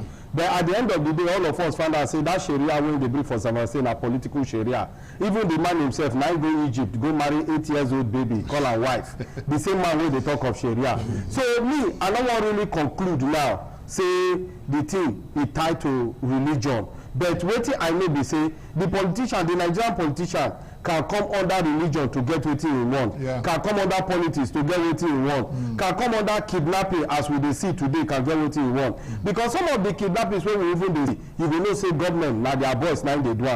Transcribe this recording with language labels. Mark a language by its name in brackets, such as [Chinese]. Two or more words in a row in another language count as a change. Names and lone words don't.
[Nigerian Pidgin] But at the end of the day, all of us found out say that Sharia when they bring for Zamfara State na political Sharia. Even the man himself now go Egypt, go marry 8-year-old baby, call her wife. The same man where they talk of Sharia. So me, I don't want really conclude now. Say the thing is tied to religion. But wetin I know be say the politician, the Nigerian politician, can come under religion to get wetin he want, can come under politics to get wetin he want, can come under kidnapping as we dey see today can get wetin he want. Because some of the kidnappings wey we even dey see, you go know say government na their boys na im dey do am.